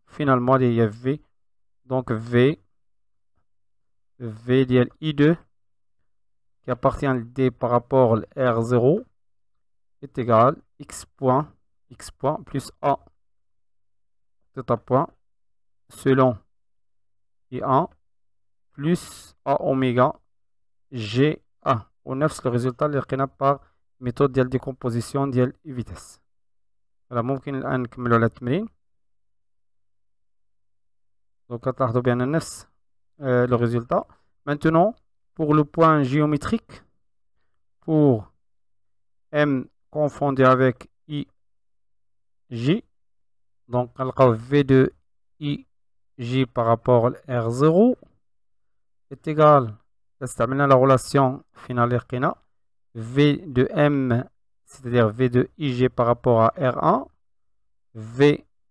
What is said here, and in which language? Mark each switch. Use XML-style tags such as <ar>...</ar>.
<fr>Finalement il y a V. Donc V d'IL I2 qui appartient à D par rapport à R0 est égal x point plus A θ point selon I1 plus A oméga G1.</fr> <ar>ونفس</ar> <fr>le résultat</fr> <ar>اللي لقينا</ar> <fr>par méthode</fr> <ar>ديال</ar> <fr>décomposition ديال vitesse.</fr> <ar>voilà ممكن الآن نكملوا على التمرين.</ar> <fr>donc</fr> <ar>تلاحظوا بأن نفس</ar> <fr>le résultat. Maintenant pour le point géométrique, pour M confondu avec IJ, donc on V de IJ par rapport à R0 est égal, c'est la relation finale V de M, c'est-à-dire V de IJ par rapport à R1, V</fr>